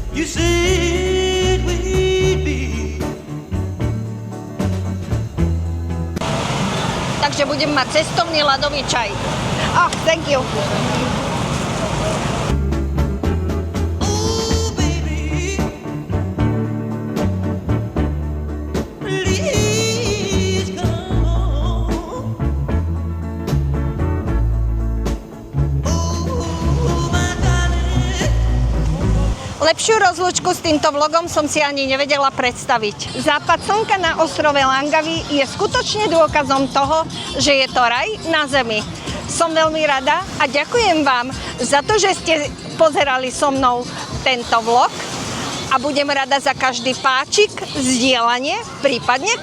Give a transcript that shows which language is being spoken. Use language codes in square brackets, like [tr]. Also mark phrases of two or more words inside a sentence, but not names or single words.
[en] said we'd be. [sk] Takže budem mať cestovný ľadový čaj. [en] Thank you. Oh, baby, please come home. Oh, my darling. [sk] Lepšiu rozlúčku s týmto vlogom som si ani nevedela predstaviť. Západ slnka na ostrove Langkawi je skutočne dôkazom toho, že je to raj na zemi. Som veľmi rada a ďakujem vám za to, že ste pozerali so mnou tento vlog a budem rada za každý páčik, zdieľanie, prípadne komentár.